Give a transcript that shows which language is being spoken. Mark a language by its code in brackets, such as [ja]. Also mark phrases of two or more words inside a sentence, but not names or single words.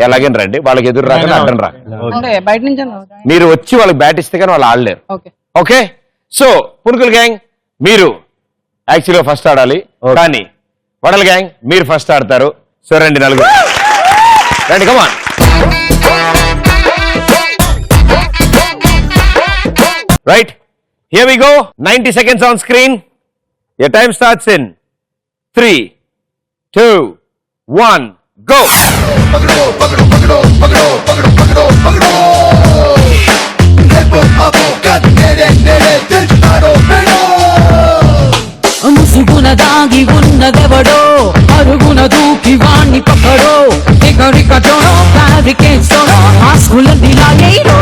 [te] ఎలాగైనా రండి, వాళ్ళకి ఎదురు రాక అడ్డం రా. మీరు వచ్చి వాళ్ళకి బ్యాట్ ఇస్తే కానీ వాళ్ళు ఆడలేరు. ఓకే, సో పునుకుల గ్యాంగ్ మీరు యాక్చువల్గా ఫస్ట్ ఆడాలి, కానీ వడల గ్యాంగ్ మీరు ఫస్ట్ ఆడతారు. సో రండి నలుగురు, రండి, కమాన్. [en] Right, here we go. 90 seconds on screen. Your time starts in 3, 2, 1, go. [te] ముసుగున దాగి ఉన్నదెవడో, అరుగున దూకి వాణ్ణి పక్కడో, ఎగరికటోనో బ్యారికేడ్స్తోనో ఆస్కులన్నీ లాగేరో.